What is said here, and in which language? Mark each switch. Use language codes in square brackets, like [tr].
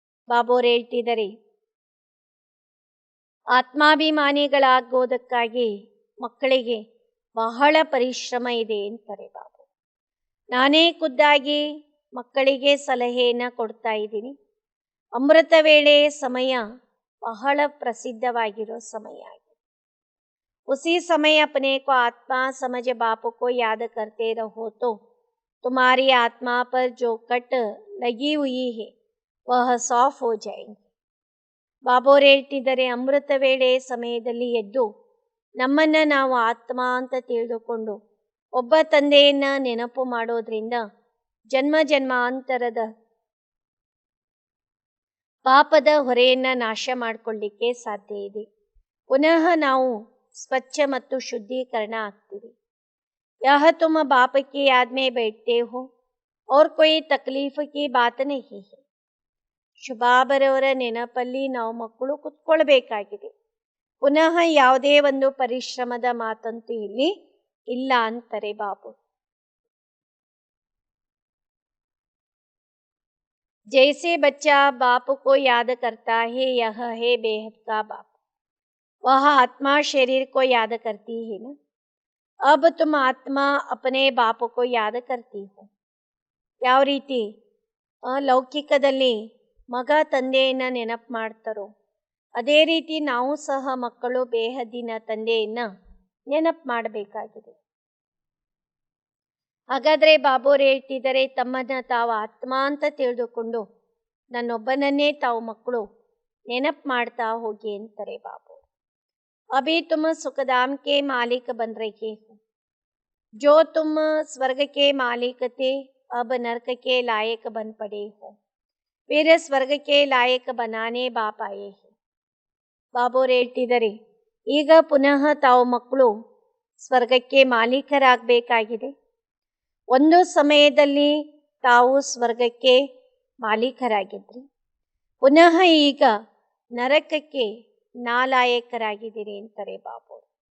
[kn] ಬಾಬೋರು ಹೇಳ್ತಿದ್ದಾರೆ, ಆತ್ಮಾಭಿಮಾನಿಗಳಾಗೋದಕ್ಕಾಗಿ ಮಕ್ಕಳಿಗೆ ಬಹಳ ಪರಿಶ್ರಮ ಇದೆ ಅಂತಾರೆ ಬಾಬು. ನಾನೇ ಖುದ್ದಾಗಿ ಮಕ್ಕಳಿಗೆ ಸಲಹೆಯನ್ನು ಕೊಡ್ತಾ ಇದ್ದೀನಿ. ಅಮೃತ ವೇಳೆ ಸಮಯ ಬಹಳ ಪ್ರಸಿದ್ಧವಾಗಿರೋ ಸಮಯ ಆಗಿದೆ. [hi] ಉಸಿ ಸಮಯ अपने को आत्मा समझ बाप को याद करते रहो तो तुम्हारी आत्मा पर जो कट लगी हुई है वह साफ हो जाएंगे. [kn] ಬಾಬೋರು ಹೇಳ್ತಿದ್ದಾರೆ, ಅಮೃತ ವೇಳೆ ಸಮಯದಲ್ಲಿ ಎದ್ದು ನಮ್ಮನ್ನು ನಾವು ಆತ್ಮ ಅಂತ ತಿಳಿದುಕೊಂಡು ಒಬ್ಬ ತಂದೆಯನ್ನು ನೆನಪು ಮಾಡೋದ್ರಿಂದ ಜನ್ಮ ಜನ್ಮಾಂತರದ ಪಾಪದ ಹೊರೆಯನ್ನು ನಾಶ ಮಾಡಿಕೊಳ್ಳಿಕ್ಕೆ ಸಾಧ್ಯ ಇದೆ. ಪುನಃ ನಾವು ಸ್ವಚ್ಛ ಮತ್ತು ಶುದ್ಧೀಕರಣ ಆಗ್ತೀವಿ. [hi] ಯಹ ತುಮ ಬಾಪ ಕಿ ಯಾದ್ ಮೇ बैठते हो और कोई तकलीफ की बात नहीं है. [kn] ಶುಭಾಬರವರ ನೆನಪಲ್ಲಿ ನಾವು ಮಕ್ಕಳು ಕುತ್ಕೊಳ್ಬೇಕಾಗಿದೆ. ಪುನಃ ಯಾವುದೇ ಒಂದು ಪರಿಶ್ರಮದ ಮಾತಂತೂ ಇಲ್ಲಿ ಇಲ್ಲ ಅಂತಾರೆ ಬಾಬು. [hi] जैसे बच्चा बाप को याद करता है, यह है बेहद का बाप. वह आत्मा शरीर को याद करती है ना. अब तुम आत्मा अपने बाप को याद करती हो. [kn] ಯಾವ ರೀತಿ ಲೌಕಿಕದಲ್ಲಿ ಮಗ ತಂದೆಯನ್ನು ನೆನಪು ಮಾಡ್ತಾರೋ ಅದೇ ರೀತಿ ನಾವು ಸಹ ಮಕ್ಕಳು ಬೇಹದ್ದಿನ ತಂದೆಯನ್ನು ನೆನಪು ಮಾಡಬೇಕಾಗಿದೆ. ಹಾಗಾದರೆ ಬಾಬೋರು ಹೇಳ್ತಿದ್ದಾರೆ, ತಮ್ಮನ್ನು ತಾವು ಆತ್ಮ ಅಂತ ತಿಳಿದುಕೊಂಡು ನನ್ನೊಬ್ಬನನ್ನೇ ತಾವು ಮಕ್ಕಳು ನೆನಪು ಮಾಡ್ತಾ ಹೋಗಿ ಅಂತಾರೆ ಬಾಬು. [hi] ಅಭಿ ತುಮ ಸುಖಧಾಮ್ ಕೆ ಮಾಲೀಕ ಬನ್ ರಹೆ ಹೋ. जो तुम स्वर्ग के मालिक थे अब नरक के लायक बन पड़े हो. फिर ಸ್ವರ್ಗ ಕೆ ಲಾಯಕ ಬನಾನೆ ಬಾಪ್ ಆಯೇ ಹೇ. [kn] ಬಾಬೋರು ಹೇಳ್ತಿದ್ದಾರೆ, ಈಗ ಪುನಃ ತಾವು ಮಕ್ಕಳು ಸ್ವರ್ಗಕ್ಕೆ ಮಾಲೀಕರಾಗಬೇಕಾಗಿದೆ. ಒಂದು ಸಮಯದಲ್ಲಿ ತಾವು ಸ್ವರ್ಗಕ್ಕೆ ಮಾಲೀಕರಾಗಿದ್ರಿ, ಪುನಃ ಈಗ ನರಕಕ್ಕೆ ನಾಲಾಯಕರಾಗಿದ್ದೀರಿ ಅಂತಾರೆ ಬಾಬೋರು.